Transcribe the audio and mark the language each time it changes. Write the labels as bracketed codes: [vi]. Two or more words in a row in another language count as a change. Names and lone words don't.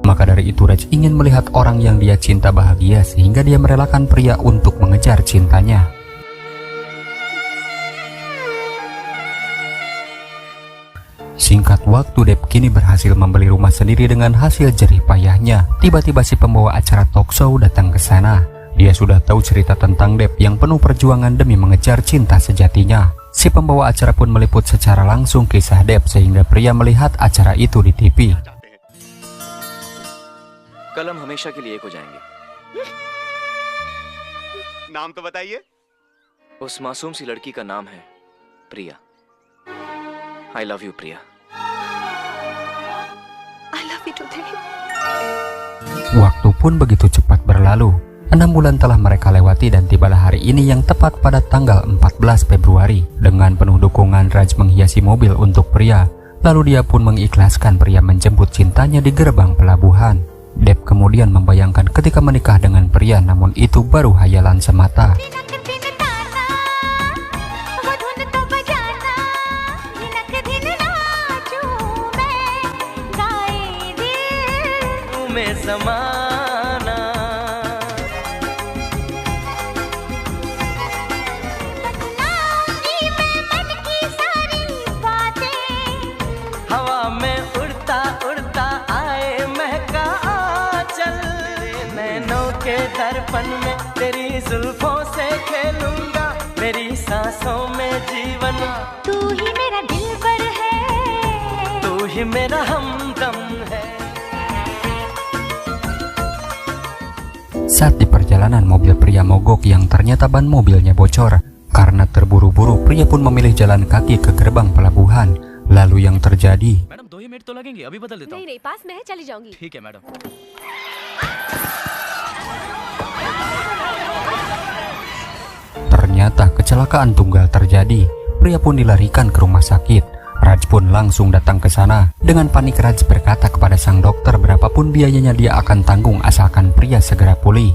[id] Maka dari itu Raj ingin melihat orang yang dia cinta bahagia sehingga dia merelakan pria untuk mengejar cintanya. Singkat waktu Dep kini berhasil membeli rumah sendiri dengan hasil jerih payahnya. Tiba-tiba si pembawa acara [en] talk show [id] datang ke sana. Dia sudah tahu cerita tentang Dep yang penuh perjuangan demi mengejar cinta sejatinya. Si pembawa acara pun meliput secara langsung kisah Dep sehingga pria melihat acara itu di TV. [hi] कल हम हमेशा के लिए एक हो जाएंगे। नाम तो बताइए। उस मासूम सी लड़की का नाम है प्रिया। [en] I love you, Priya. I love you too, Dave. [id] Waktu pun begitu cepat berlalu. 6 bulan telah mereka lewati dan tibalah hari ini yang tepat pada tanggal 14 Februari. Dengan penuh dukungan Raj menghiasi mobil untuk pria. Lalu dia pun mengikhlaskan pria menjemput cintanya di gerbang pelabuhan. Dep kemudian membayangkan ketika menikah dengan pria, namun itu baru hayalan semata. [hi] ज़माना हवा में उड़ता उड़ता आए महका आंचल नैनों के दर्पण में तेरी जुल्फों से खेलूंगा मेरी सांसों में जीवन तू ही मेरा दिलबर है तू ही मेरा हमदम है. [id] Saat di perjalanan mobil pria mogok yang ternyata ban mobilnya bocor. Karena terburu-buru pria pun memilih jalan kaki ke gerbang pelabuhan. Lalu yang terjadi, [hi] मैडम 2 ही मिनट तो लगेंगे, अभी बदल देता हूँ। नहीं पास में है, चली जाऊंगी. ठीक है मैडम। [id] ternyata kecelakaan tunggal terjadi. Pria pun dilarikan ke rumah sakit. Raj pun langsung datang ke sana. Dengan panik Raj berkata kepada sang dokter berapapun biayanya dia akan tanggung asalkan pria segera pulih.